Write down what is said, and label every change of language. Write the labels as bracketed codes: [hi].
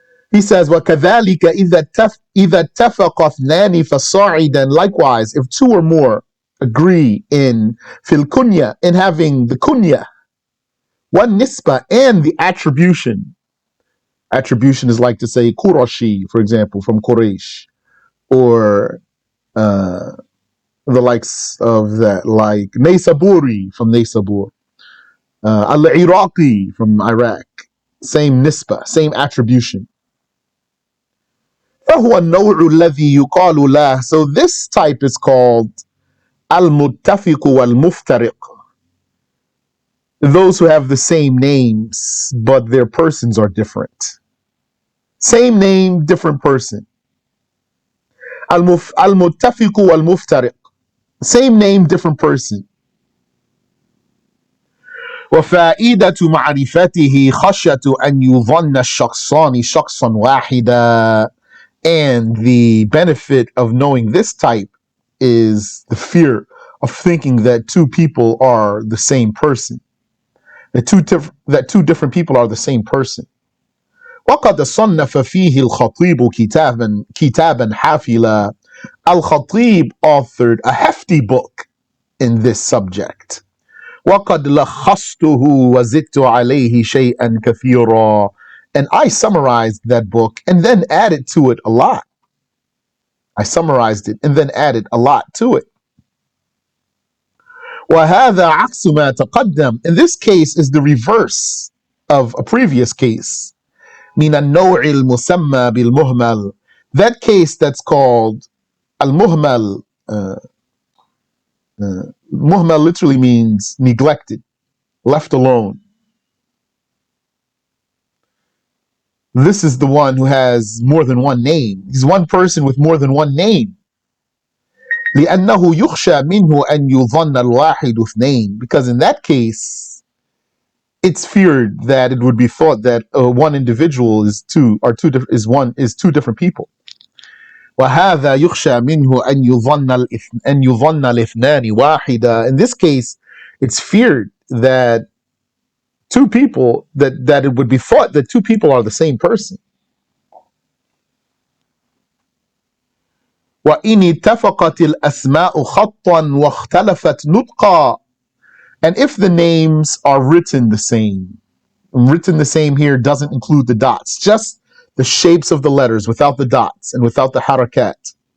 [en] He says, [ar] وَكَذَلِكَ إِذَا اتَّفَقَ اثْنَانِ فَصَاعِدًا. [en] Likewise, if two or more agree in fil kunya, in having the kunya, one nisba, and the attribution. Attribution is like to say Qurashi, for example, from Quraysh, or the likes of that, like Naysaburi from Naysabur, Al-Iraqi from Iraq. Same nisba, same attribution. [ar] فهو النوع الذي يقال له. [en] So this type is called al-muttafiq wal-muftariq. Those who have the same names, but their persons are different. Same name, different person. Al-muttafiq wal-muftariq. Same name, different person. [ar] وفائدة معرفته خشية أن يظن الشخصان شخصا واحدا. [en] And the benefit of knowing this type is the fear of thinking that two people are the same person. That two different people are the same person. [ar] وقد صنف فيه الخطيب كتابا حافلا. [en] Al-Khatib authored a hefty book in this subject. [ar] وقد لخصته وزدت عليه شيئا كثيرا. [en] And I summarized that book and then added to it a lot. I summarized it and then added a lot to it. [ar] وهذا عكس ما تقدم. [en] In this case is the reverse of a previous case. [ar] من النوع المسمى بالمهمل. [en] That case that's called al-muhmal. Muhmal literally means neglected, left alone. This is the one who has more than one name. He's one person with more than one name. [ar] لأنه يخشى منه أن يظن الواحد اثنين. [en] Because in that case, it's feared that it would be thought that one individual is two different people. [ar] وهذا يخشى منه أن يظن الاثنان واحدا. [en] In this case, it's feared that two people, that it would be thought that two people are the same person. [ar] وإن اتفقت الأسماء خطا واختلفت نطقا. [en] And if the names are written the same, written the same here doesn't include the dots, just the shapes of the letters without the dots and without the harakat.